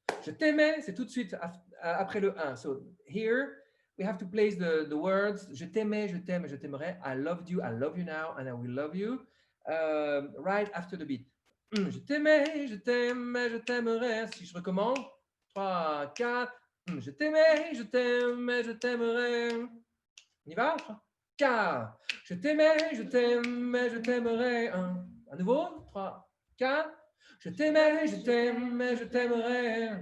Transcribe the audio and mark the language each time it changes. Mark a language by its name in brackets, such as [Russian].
[French] Je t'aimais, c'est tout de suite après le 1. [English] So here, we have to place the words. [French] Je t'aimais, je t'aime, je t'aimerai. [English] I loved you, I love you now, and I will love you. Right after the beat. [French] Je t'aimais, je t'aimais, je t'aimerai. Si je recommence, 3, 4. Je t'aimais, je t'aimais, je t'aimerai. On y va? 3, 4. Je t'aimais, je t'aimais, je t'aimerai. À nouveau, 3, 4. Je t'aimais, je t'aimais, je t'aimerai.